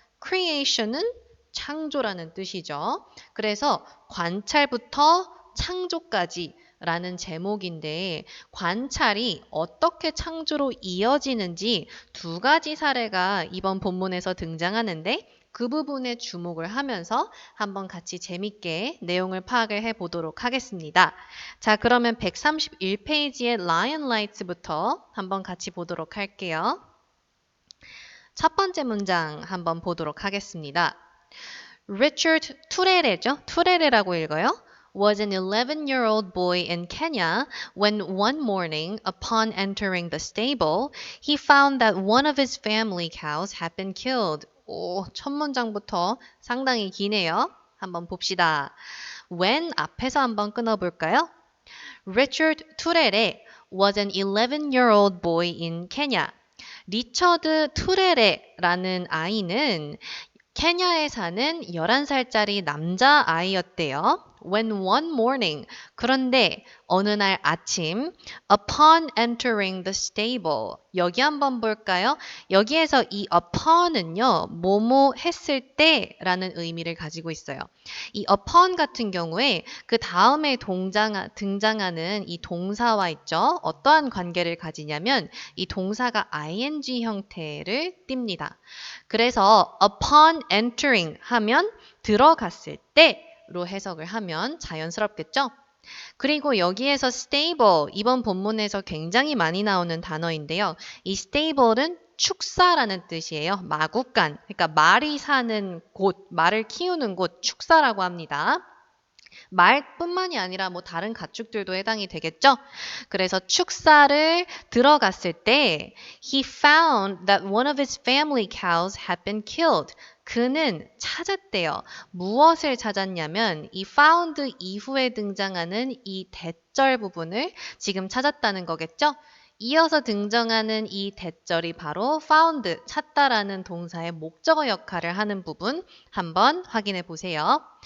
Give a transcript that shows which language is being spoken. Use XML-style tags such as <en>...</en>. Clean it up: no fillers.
<ko>creation은 창조라는 뜻이죠. 그래서 관찰부터 창조까지 라는 제목인데 관찰이 어떻게 창조로 이어지는지 두 가지 사례가 이번 본문에서 등장하는데 그 부분에 주목을 하면서 한번 같이 재밌게 내용을 파악을 해 보도록 하겠습니다. 자, 그러면 131페이지의 Lion Lights부터 한번 같이 보도록 할게요. 첫 번째 문장 한번 보도록 하겠습니다. Richard 투레레죠? 투레레라고 읽어요.</ko> <en>Was an 11-year-old boy in Kenya when one morning, upon entering the stable, he found that one of his family cows had been killed.</en> <ko>오, 첫 문장부터 상당히 기네요. 한번 봅시다. When 앞에서 한번 끊어볼까요?</ko> <en>Richard 투레레 was an 11-year-old boy in Kenya.</en> <ko>리처드 투레레라는 아이는 케냐에 사는 11살짜리 남자아이였대요.</ko> <en>When one morning.</en> <ko>그런데 어느 날 아침</ko> <en>upon entering the stable.</en> <ko>여기 한번 볼까요? 여기에서 이 upon은요. 뭐뭐 했을 때라는 의미를 가지고 있어요. 이 upon 같은 경우에 그 다음에 등장하는 이 동사와 있죠. 어떠한 관계를 가지냐면 이 동사가 ing 형태를 띱니다. 그래서 upon entering 하면 들어갔을 때로 해석을 하면 자연스럽겠죠? 그리고 여기에서 stable, 이번 본문에서 굉장히 많이 나오는 단어인데요. 이 stable은 축사라는 뜻이에요. 마구간, 그러니까 말이 사는 곳, 말을 키우는 곳, 축사라고 합니다. 말뿐만이 아니라 뭐 다른 가축들도 해당이 되겠죠? 그래서 축사를 들어갔을 때</ko> <en>he found that one of his family cows had been killed.</en> <ko>그는 찾았대요. 무엇을 찾았냐면 이 found 이후에 등장하는 이 대절 부분을 지금 찾았다는 거겠죠? 이어서 등장하는 이 대절이 바로 found, 찾다라는 동사의 목적어 역할을 하는 부분 한번 확인해 보세요.</ko>